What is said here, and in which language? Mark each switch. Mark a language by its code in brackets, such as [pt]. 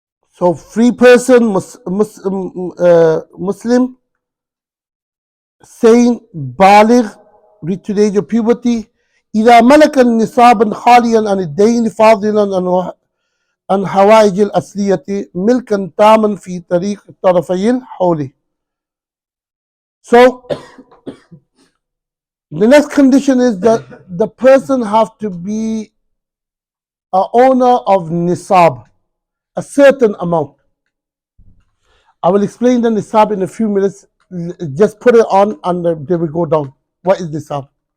[en] So free person, Muslim, sane, baligh, reach to the age of puberty. [ar] إذا ملك النصاب خاليا عن الدين فاضلا عن حوائج الأصلية ملكا تاما في طريق طرفي الحول. [en] So the next condition is that the person have to be a owner of nisab, a certain amount. I will explain the nisab in a few minutes. Just put it on and then we go down. What is nisab?